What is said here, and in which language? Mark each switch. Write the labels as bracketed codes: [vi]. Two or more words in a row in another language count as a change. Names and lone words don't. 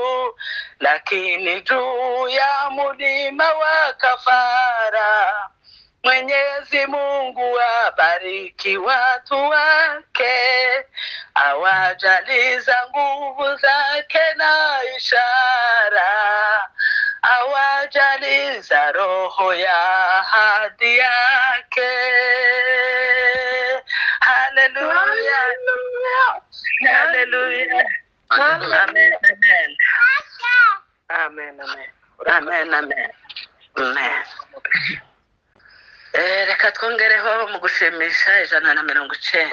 [sw] Lakini juu ya mulima wa kafara, Mwenyezi Mungu abariki watu wake, awajaliza nguvu zake na ishara, awajaliza roho ya ahadi yake. Haleluya. Hallelujah. Amen. Amen. amen amen Amen. Amen. Amen. [rw] Reka twongereho mu gushimisha 190.